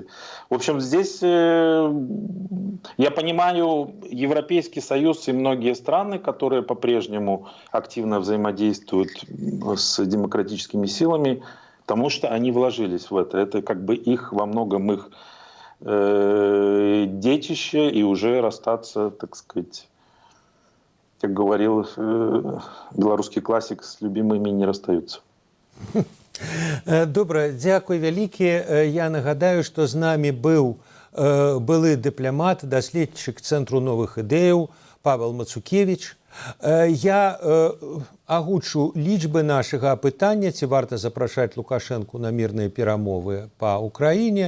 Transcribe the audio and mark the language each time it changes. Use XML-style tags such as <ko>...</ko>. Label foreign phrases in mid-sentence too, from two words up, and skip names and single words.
<ru>В общем, здесь я понимаю Европейский Союз и многие страны, которые по-прежнему активно взаимодействуют с демократическими силами, потому что они вложились в это. Это как бы их, во многом их детище, и уже расстаться, так сказать, как говорил белорусский классик, с любимыми не расстаются.</ru> <be>Добра, дзякуй вялікі. Я нагадаю, што з намі быў былы дыпламат, даследчык Цэнтру новых ідэяў Павел Мацукевич. Я агучу лічбы нашага апытання, ці варта запрашаць Лукашэнку на мірныя перамовы па Украіне.</be>